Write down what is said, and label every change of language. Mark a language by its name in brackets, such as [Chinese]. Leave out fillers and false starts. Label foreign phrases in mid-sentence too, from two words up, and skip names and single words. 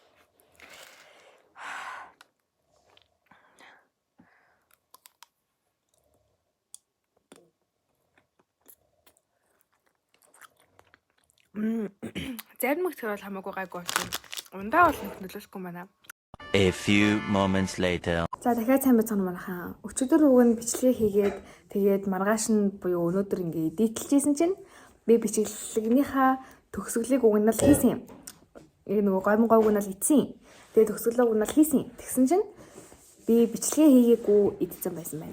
[Mongolian] Зарим их тэр бол хамаагүй гайгүй болсон. Ундаа бол нөлөөлөхгүй байна. [English] A few moments later. [Mongolian] За дахиад сайн байцгаана манайхаа. Өчигдөр уг нь бичлэгээ хийгээд тэгээд маргааш нь буюу өнөөдөр ингээ эдитлжсэн чинь би бичлэгнийхаа төгсгөлийг уг нь л хийсэн юм. Нөгөө гомгойг нь л ийдсэн. Тэгээд төгсгөлөө уг нь л хийсэн. Тэгсэн чинь би бичлэгээ хийгээгүй эдэлсэн байсан байна.